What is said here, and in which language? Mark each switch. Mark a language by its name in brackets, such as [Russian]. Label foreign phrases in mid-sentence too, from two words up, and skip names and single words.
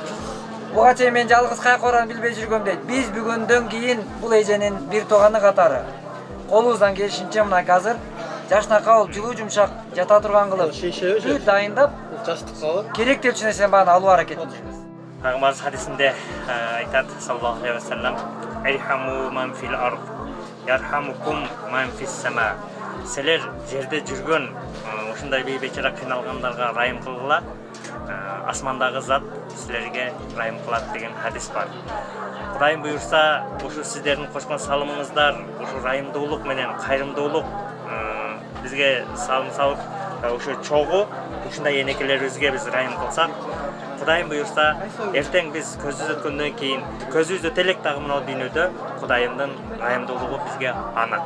[Kyrgyz] Буга чейин мен жалгыз каяка барарын билбей жүргөм дейт. Биз бүгүндөн кийин бул эженин бир тууганы катары колубуздан келишинче мына азыр жашнакай болуп, жылуу жумшак жата турган кылып, бүт дайындап, керектүү нерселерин баарын алуу аракетиндебиз. Пайгамбарыбыз хадисинде айтат [Arabic] صلى الله عليه وسلم: "ارحموا من في الأرض، يرحمكم من في السماء." [Kyrgyz] Силер жерде жүргөн ушундай бейбечара кыйналгандарга райым кылгыла, асмандагы зат силерге райым кылат деген хадис бар. Кудайым буйрса, ушу сиздердин кошкон салымыңыздар, ушу райымдуулук менен кайрымдуулук бизге салым салып, ушу чогуу ушундай энекелерибизге биз райым кылсак, Кудайым буйрса, эртең биз көзүбүз өткөндөн кийин, көзүбүз өтө дагы мына дүйнөдө Кудайымдын райымдуулугу бизге анак.